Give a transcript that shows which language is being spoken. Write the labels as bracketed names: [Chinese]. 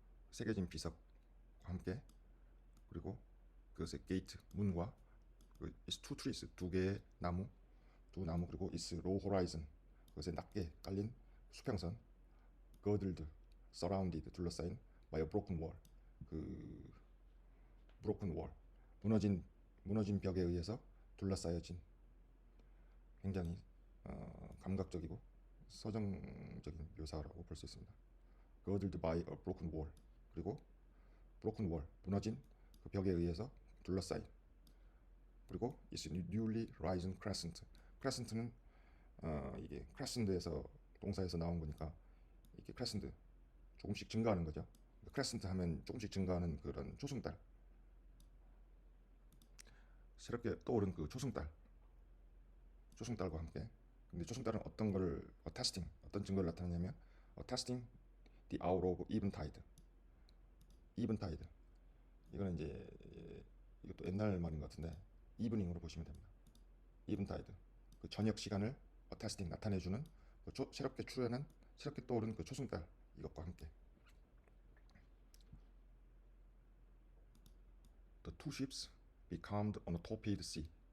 [Korean] 새겨진 비석과 함께, 그리고 그것의 게이트 문과 그 [English] is two trees, [Korean] 두 나무, 그리고 [English] is low horizon, [Korean] 그것에 낮게 깔린 수평선, girdled, surrounded, 둘러싸인 [English] by a broken wall, [Korean] 그 broken wall, 무너진 벽에 의해서 둘러싸여진, 굉장히 감각적이고 서정적인 묘사라고 볼 수 있습니다. [English] girdled by a broken wall, 그리고 broken wall, [Korean] 무너진 그 벽에 의해서 둘러싸인, 그리고 [English] is newly risen crescent. [Korean] crescent는 이게 crescent에서 동사에서 나온 거니까 이게 crescent 조금씩 증가하는 거죠. crescent 하면 조금씩 증가하는 그런 초승달, 새롭게 떠오른 그 초승달과 함께. 근데 초승달은 어떤 거를 attesting, 어떤 증거를 나타내냐면 [English] attesting the hour of eventide. [Korean] eventide, 이거는 이제 이것도 옛날 말인 것 같은데 evening으로 보시면 됩니다. eventide, 그 저녁 시간을 attesting, 나타내주는 그 새롭게 떠오른 그 초승달, 이것과 함께. [English] The two ships becalmed on a torpid sea.